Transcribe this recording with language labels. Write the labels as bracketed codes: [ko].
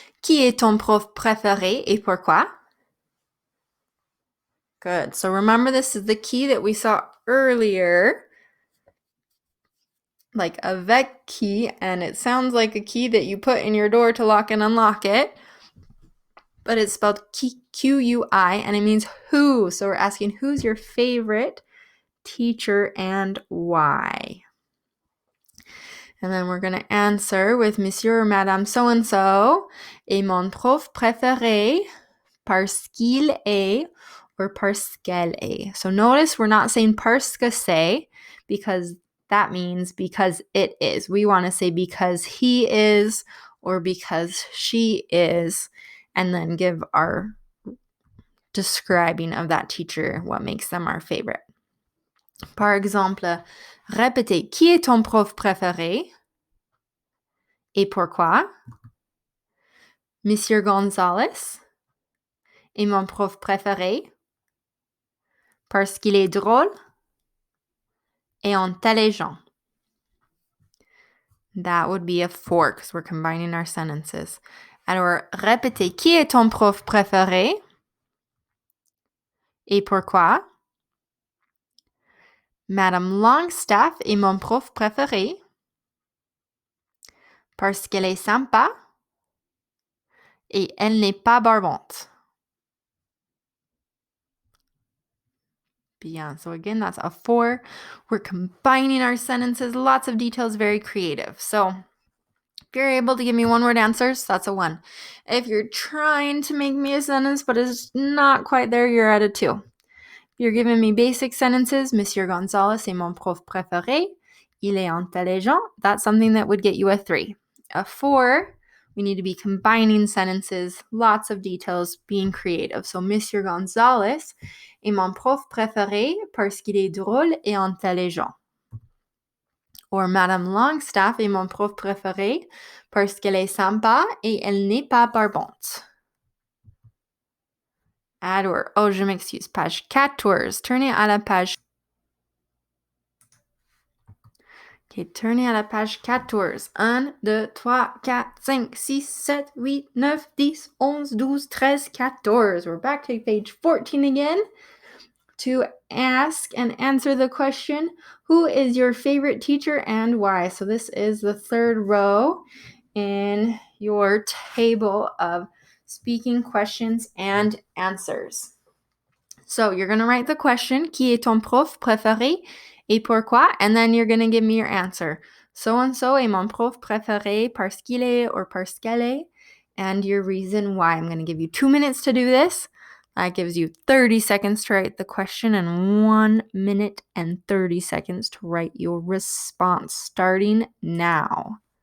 [fr] Qui est ton prof préféré et pourquoi? [en] Good. So remember, this is the key that we saw earlier, like avec key, and it sounds like a key that you put in your door to lock and unlock it, but it's spelled Q-U-I, and it means who. So we're asking, who's your favorite teacher and why? And then we're going to answer with Monsieur or Madame so-and-so [fr] est mon prof préféré parce qu'il est or parce qu'elle est. [en] So notice we're not saying [fr] parce que c'est, [en] because that means because it is. We want to say because he is or because she is, and then give our describing of that teacher, what makes them our favorite. [fr] Par exemple, répétez, qui est ton prof préféré et pourquoi? Monsieur Gonzalez est mon prof préféré parce qu'il est drôle et intelligent. [en] That would be a 4 because we're combining our sentences. [fr] Alors, répétez, qui est ton prof préféré et pourquoi? Madame Longstaff est mon prof préféré parce qu'elle est sympa et elle n'est pas barbante. [en] Bien. So again, that's a 4. We're combining our sentences, lots of details, very creative. So if you're able to give me one-word answers, that's a 1. If you're trying to make me a sentence but it's not quite there, you're at a 2. If you're giving me basic sentences, [fr] Monsieur Gonzalez est mon prof préféré. Il est intelligent. [en] That's something that would get you a 3. A 4, we need to be combining sentences, lots of details, being creative. [fr] So Monsieur Gonzalez est mon prof préféré parce qu'il est drôle et intelligent. Or Madame Longstaff est mon prof préféré parce qu'elle est sympa et elle n'est pas barbante. Alors, oh, je m'excuse, page 14. Tournez à la page. Ok, tournez à la page 14. 1, 2, 3, 4, 5, 6, 7, 8, 9, 10, 11, 12, 13, 14. [en] We're back to page 14 again to ask and answer the question, who is your favorite teacher and why? So this is the third row in your table of speaking questions and answers. So you're going to write the question, [fr] qui est ton prof préféré et pourquoi? [en] And then you're going to give me your answer. [fr] So-and-so est mon prof préféré parce qu'il est or parce qu'elle est, [en] and your reason why. I'm going to give you 2 minutes to do this. That gives you 30 seconds to write the question and 1 minute and 30 seconds to write your response, starting now.